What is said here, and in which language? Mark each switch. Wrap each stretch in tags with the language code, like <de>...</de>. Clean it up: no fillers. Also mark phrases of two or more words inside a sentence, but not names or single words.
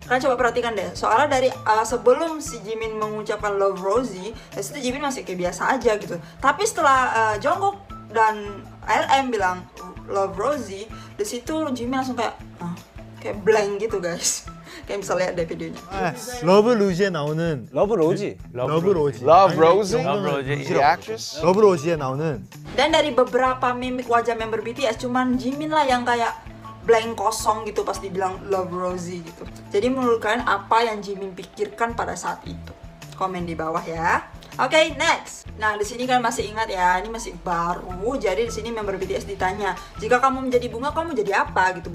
<id>Kalian coba perhatikan deh, soalnya dari sebelum si Jimin mengucapkan Love Rosie, di situ Jimin masih kayak biasa aja gitu. Tapi setelah Jungkook dan RM bilang Love Rosie, di situ Jimin langsung kayak blank gitu guys. Kayak bisa lihat deh videonya.</id> <ko>러브 루지에 나오는 Love Rosie. 러브 로지. Love Rosie. Love Rosie.</ko> <en>The actress.</en> <ko>러브 로지에 나오는</ko> <id>Dan dari beberapa mimik wajah member BTS, cuman Jimin lah yang kayak blank kosong gitu pas dibilang Love Rosie gitu. Jadi menurut kalian apa yang Jimin pikirkan pada saat itu? Komen di bawah ya. Oke, next. Nah, di sini kalian masih ingat ya, ini masih baru. Jadi di sini member BTS ditanya, jika kamu menjadi bunga, kamu menjadi apa gitu?</id>